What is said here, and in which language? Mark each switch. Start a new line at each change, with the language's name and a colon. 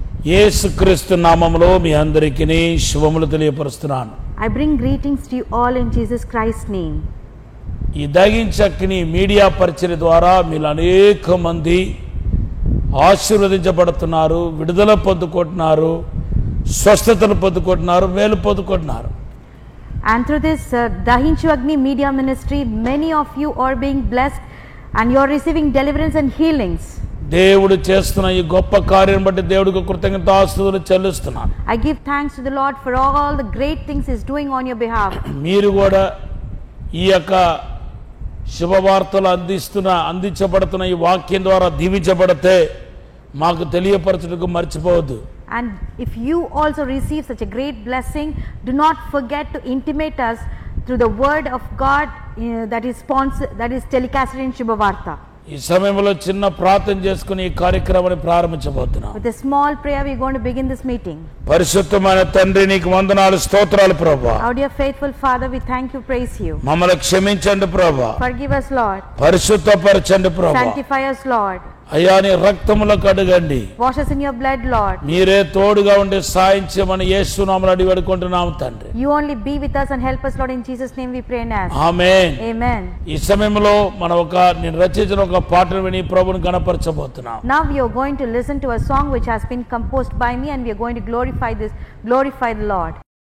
Telugu: యేసుక్రీస్తు నామములో మీ అందరికీ శుభములు తెలియపరుస్తున్నాను.
English: I bring greetings to you all in Jesus Christ's name.
Telugu: ఈ దగించక్ని మీడియా పరిచర్య ద్వారా మీరు అనేక మంది ఆశీర్వదించబడుతున్నారు, విడుదల పొందుకుంటున్నారు, స్వస్థతలు పొందుకుంటున్నారు, మేలు పొందుకుంటున్నారు.
English: And through this Dahinchu Agni Media Ministry, many of you are being blessed and you are receiving deliverance and healings.
Telugu: దేవుడు చేస్తున్న ఈ గొప్ప కార్యం బట్టి దేవుడికి కృతజ్ఞతాస్తుతులు చెల్లిస్తున్నాను.
English: I give thanks to the Lord for all the great things He is doing on your behalf.
Telugu: మీరు కూడా ఈ యొక్క శుభవార్తలు అందించబడుతున్న ఈ వాక్యం ద్వారా దీవించబడితే మాకు తెలియపరచుటకు మర్చిపోవద్దు.
English: And if you also receive such a great blessing, do not forget to intimate us through the word of God that is telecasted in Shubhavarta.
Telugu: ఈ సమయంలో చిన్న ప్రార్థన చేసుకుని ఈ కార్యక్రమాన్ని ప్రారంభించబోతున్నాం.
English: With a small prayer we are going to begin this meeting.
Telugu: పరిశుద్ధమైన తండ్రి నీకు వందనాలు స్తోత్రాలు ప్రభువా.
English: Our dear faithful Father, we thank you, praise you.
Telugu: మమ్మల్ని క్షమించండి ప్రభువా.
English: Forgive us, Lord.
Telugu: పరిశుద్ధపరచండి ప్రభువా.
English: Sanctify us, Lord.
Telugu: అయ్యా నీ రక్తములో కడగండి.
English: Wash us in your blood, Lord.
Telugu: మీరే తోడుగా ఉండి సాయం చేయమని యేసు నామములో అడిగి వేడుకుంటున్నాము తండ్రి.
English: You only be with us and help us, Lord. In Jesus' name we pray and ask.
Telugu: Amen.
English: Amen.
Telugu: ఈ సమయంలో మనం నేను రచించిన ఒక పాటను విని ప్రభువుని గణపరచబోతున్నాం.
English: Now we are going to listen to a song which has been composed by me, and we are going to glorify the Lord.